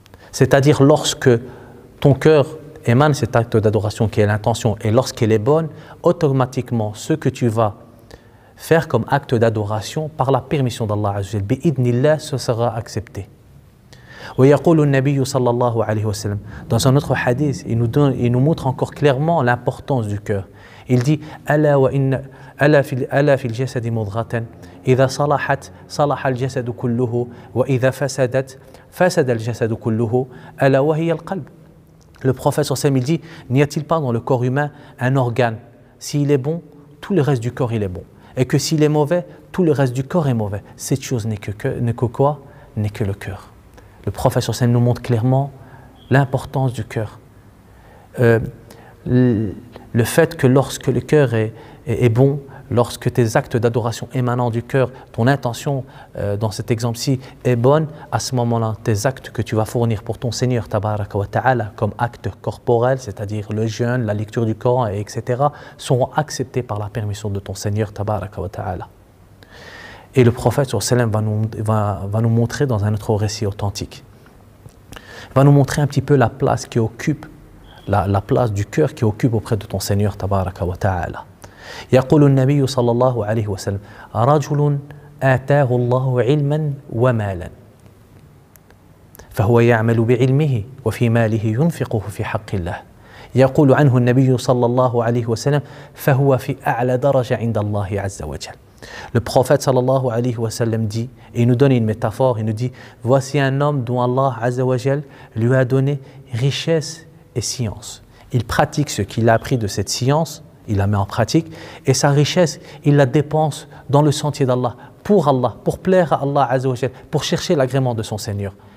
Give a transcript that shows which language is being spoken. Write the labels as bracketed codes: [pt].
[fr] C'est-à-dire lorsque ton cœur émane cet acte d'adoration qui est l'intention, et lorsqu'elle est bonne, automatiquement ce que tu vas faire comme acte d'adoration par la permission d'Allah Azza wa Jal, bi'idnillah, ce sera accepté. [ar] ويقول النبي صلى الله عليه وسلم, [fr] dans un autre hadith, il nous montre encore clairement l'importance du cœur. Il dit [ar] ألا في الجسد مضغة إذا صلحت صلح الجسد كله وإذا فسدت فسد الجسد كله ألا وهي القلب. [fr] Le prophète sallallahu alayhi wa sallam, il dit, n'y a-t-il pas dans le corps humain un organe, s'il est bon, tout le reste du corps il est bon, et que s'il est mauvais, tout le reste du corps est mauvais. Cette chose n'est que quoi? N'est que le cœur. Le prophète sallallahu alayhi wa sallam nous montre clairement l'importance du cœur. Le fait que lorsque le cœur est bon, lorsque tes actes d'adoration émanant du cœur, ton intention dans cet exemple-ci est bonne, à ce moment-là, tes actes que tu vas fournir pour ton Seigneur tabaraka wa ta'ala comme actes corporels, c'est-à-dire le jeûne, la lecture du Coran, etc., seront acceptés par la permission de ton Seigneur tabaraka wa ta'ala. Et le prophète sallallahu alayhi wa sallam va nous montrer dans un autre récit authentique, va nous montrer un petit peu la place qui occupe, la place du cœur qui occupe auprès de ton Seigneur tabaraka wa ta'ala. [ar] يقول النبي صلى الله عليه وسلم رجل آتاه الله علما ومالا فهو يعمل بعلمه وفي ماله ينفقه في حق الله يقول عنه النبي صلى الله عليه وسلم فهو في أعلى درجة عند الله عز وجل. [fr] Le prophète sallallahu alayhi wa sallam dit, et il nous donne une métaphore, il nous dit, voici un homme dont Allah azza wa jal lui a donné richesse et science. Il pratique ce qu'il a appris de cette science, il la met en pratique, et sa richesse, il la dépense dans le sentier d'Allah, pour plaire à Allah azza wa jal, pour chercher l'agrément de son Seigneur.